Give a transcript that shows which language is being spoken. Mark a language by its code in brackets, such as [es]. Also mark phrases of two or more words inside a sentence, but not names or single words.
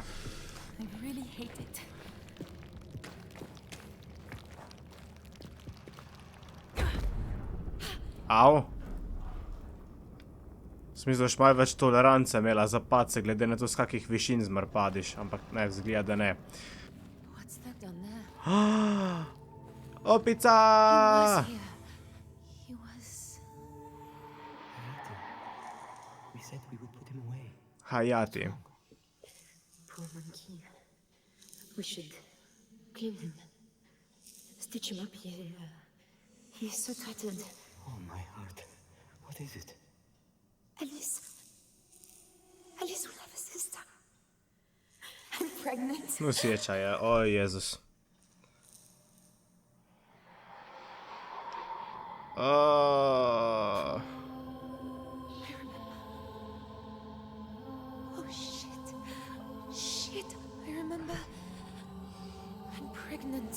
[en] I really hate it. Au. [sl] Smisel, še malo več tolerance imela za padce, glede na to, z kakih višin zmer padiš, ampak ne, vzgleda, da ne. [en] What's that down there? [sl] Opica! [en] He was... We said we would put him away. Hayati. Poor monkey. We should clean him. Stitch him up. He's so tattered. Oh, my heart. What is it? Alice. Alice will have a sister. I'm pregnant. [sl] No sjeća je, o Jezus. [en] Oh, shit. Shit, I remember. I'm pregnant.